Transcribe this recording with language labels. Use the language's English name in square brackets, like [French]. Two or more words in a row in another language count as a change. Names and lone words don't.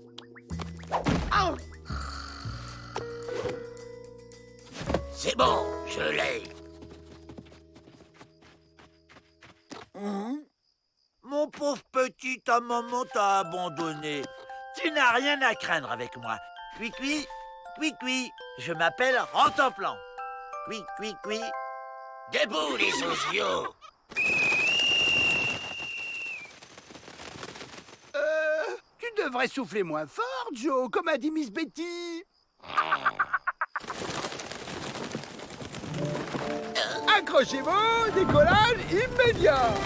[French] C'est bon, je l'ai. Mon pauvre petit, ta maman t'a abandonné. Tu n'as rien à craindre avec moi. Cui-cui, cui-cui, je m'appelle Rentemplant. Cui-cui-cui. Debout, les sociaux. Tu devrais souffler moins fort, Joe, comme a dit Miss Betty. Accrochez-vous, décollage immédiat.